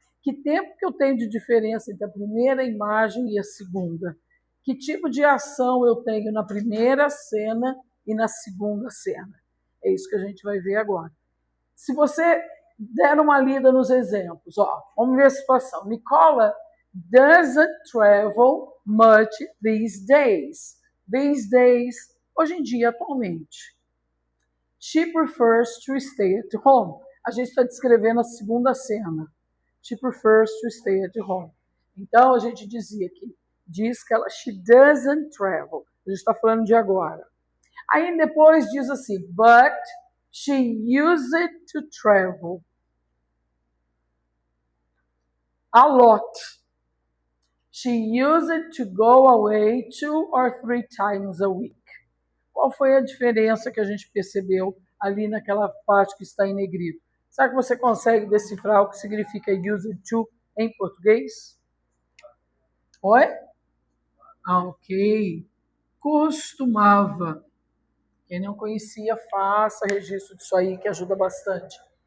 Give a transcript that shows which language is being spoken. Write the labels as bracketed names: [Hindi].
[Portuguese] Que tempo que eu tenho de diferença entre a primeira imagem e a segunda? Que tipo de ação eu tenho na primeira cena e na segunda cena? É isso que a gente vai ver agora. Se você der uma lida nos exemplos, ó, vamos ver a situação. [English] Nicola doesn't travel much these days. These days, [Portuguese] hoje em dia, atualmente. [English] She prefers to stay at home. [Portuguese] A gente está descrevendo a segunda cena. [English] She prefers to stay at home. [Portuguese] Então, a gente diz que ela, [English] she doesn't travel. [Portuguese] A gente está falando de agora. Aí depois diz assim, [English] but she used to travel a lot. She used to go away 2 or 3 times a week. [Portuguese] Qual foi a diferença que a gente percebeu ali naquela parte que está em negrito? Será que você consegue decifrar o que significa used to em português? Oi? Ok. Costumava. Quem não conhecia, faça registro disso aí, que ajuda bastante.